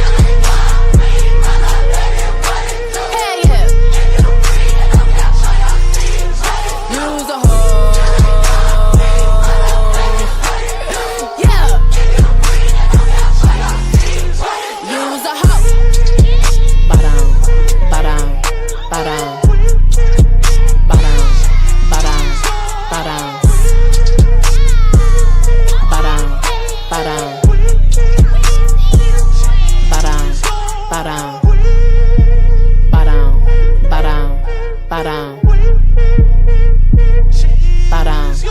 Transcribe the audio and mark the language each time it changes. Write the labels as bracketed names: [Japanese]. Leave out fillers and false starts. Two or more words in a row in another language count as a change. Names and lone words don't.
[English] Hell yeah. Use a hoe. Yeah. Use a hoe. Ba-dum, ba-dum, ba-dum. Ba-dum, ba-dum, ba-dum. Ba-dum, ba-dum. Ba-dum, ba-dum. Ba-dum, ba-dum, ba-dum. Ba-dum.